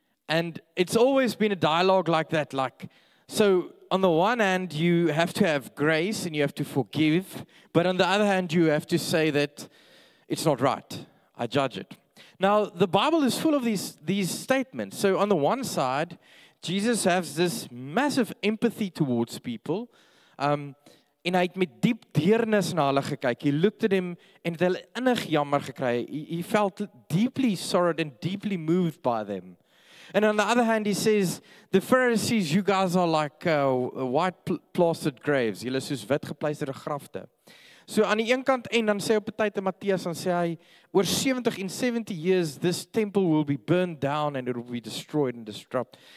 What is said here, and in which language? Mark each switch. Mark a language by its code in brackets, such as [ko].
[en] And it's always been a dialogue like that. So on the one hand, you have to have grace and you have to forgive. But on the other hand, you have to say that it's not right. I judge it. Now, the Bible is full of these statements. So on the one side, Jesus has this massive empathy towards people. [af] En hy het met diep deernis na hulle gekyk. [en] He looked at him [af] en het hulle innig jammer gekry. [en] He felt deeply sorrowed and deeply moved by them. And on the other hand, he says, the Pharisees, you guys are like white plastered graves. [af] Julle is soos wit gepleisterde grafte. So aan die een kant, en dan sê op 'n tyd in Matteus, dan sê hy, oor [en] 70 years, this temple will be burned down and it will be destroyed and disrupted.